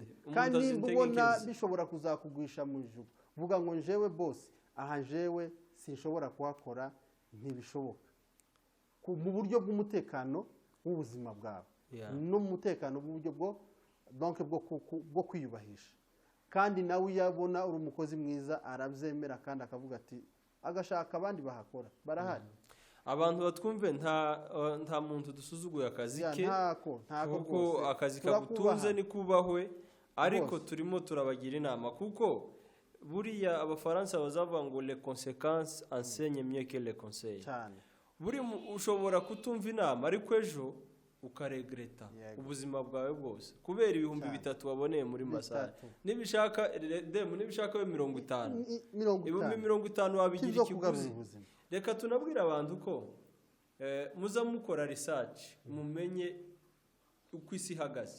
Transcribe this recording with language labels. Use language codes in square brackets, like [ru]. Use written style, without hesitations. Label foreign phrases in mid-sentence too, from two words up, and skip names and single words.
[rw] kandi nimba ubona bishobora kuzakugwisha mu ijuru, vuga ngo njewe boss aha njewe sinshobora kuhakora, ntibishoboka mu buryo bw'umutekano w'ubuzima bwawe no mu mutekano bw'uburyo bwo kwiyubahisha, kandi nawe yabona uri umukozi mwiza arabyemera kandi akavuga ati agashaka abandi bahakora barahari. Abantu batwumve nta muntu dusuzuguye akazi ke, kuko akazi kagutunze ni kubahwe, ariko turimo turabagira inama kuko buriya abafaransa bazavuga ngo [fr] les conséquences enseignent mieux que les conseils. [rw] Buri ushobora kutumva inama ariko ejo ukaregreta ubuzima bwawe bwose kubera ibihumbi 3 waboneye muri massage. Nibishaka 50 ibihumbi 50 wabigira ikiguzi. Reka tunabwira abantu ko muza mukora research mumenye uko isi ihagaze.